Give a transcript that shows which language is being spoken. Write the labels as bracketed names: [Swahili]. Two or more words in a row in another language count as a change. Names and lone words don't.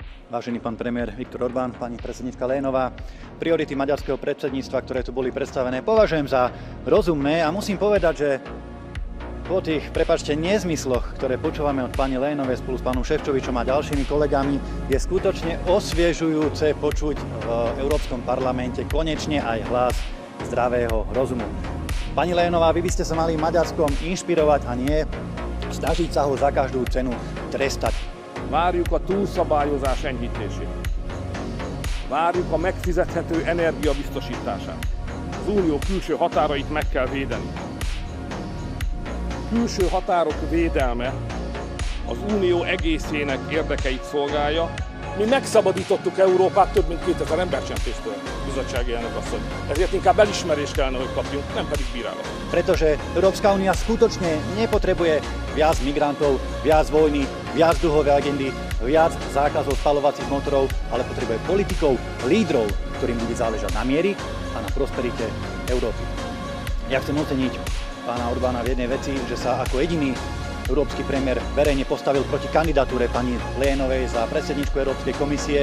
[Slovak] Vážený pán premiér Viktor Orbán, pani predsedníčka Lénová, priority maďarského predsedníctva, ktoré tu boli predstavené, považujem za rozumné a musím povedať, že po tých, prepáčte, nezmysloch, ktoré počúvame od pani Lénovej spolu s pánom Šefčovičom a ďalšími kolegami, je skutočne osviežujúce počuť v Európskom parlamente konečne aj hlas zdravého rozumu. Pani Lénová, vy by ste sa mali Maďarskom inšpirovať a nie snažiť sa ho za každú cenu trestať. [Hungarian] Várjuk a túlszabályozás enyhítését. Várjuk a megfizethető energia biztosítását. Az unió külső határait meg kell védeni. Külső határok védelme az unió egészének érdekeit szolgálja. Mi megszabadítottuk Európát több mint 2000 embercsempésztől, bizottsági elnök asszony. Ezért inkább elismerést kellene, hogy kapjunk, nem pedig bírálat. [Slovak] Pretože Európska únia skutočne nepotrebuje viac migrantov, viac vojny, viac dlhové agendy, viac zákazov spaľovacích motorov, ale potrebuje politikov, lídrov, ktorým bude záležať na miery a na prosperite Európy. Ja chcem oceniť pána Orbána v jednej veci, že sa ako jediný európsky premiér verejne postavil proti kandidatúre pani Lénovej za predsedníčku Európskej komisie.